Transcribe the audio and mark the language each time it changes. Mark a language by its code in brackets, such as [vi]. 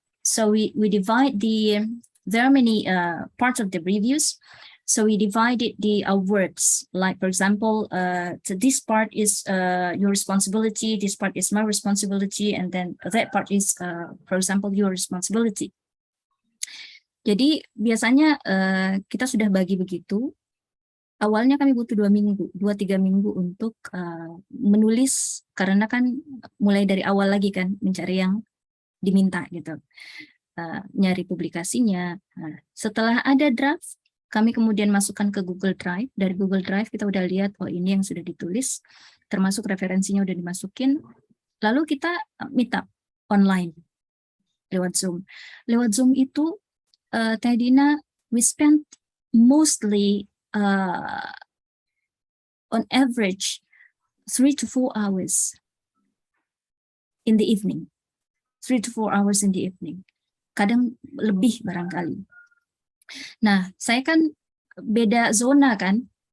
[en] So we divide there are many parts of the reviews. So we divided the works, like for example, so this part is your responsibility, this part is my responsibility, and then that part is, for example, your responsibility. [id] Jadi biasanya kita sudah bagi begitu, awalnya kami butuh 2-3 minggu untuk menulis, karena kan mulai dari awal lagi kan mencari yang diminta gitu, nyari publikasinya. Nah, setelah ada draft, kami kemudian masukkan ke Google Drive. Dari Google Drive kita udah lihat, oh ini yang sudah ditulis, termasuk referensinya udah dimasukin. Lalu kita meet up online lewat Zoom. Lewat Zoom itu, [en] Teh Dina, we spent mostly on average 3 to 4 hours in the evening. 3 to 4 hours in the evening. [id] Kadang lebih barangkali. Nah, saya kan beda zona kan.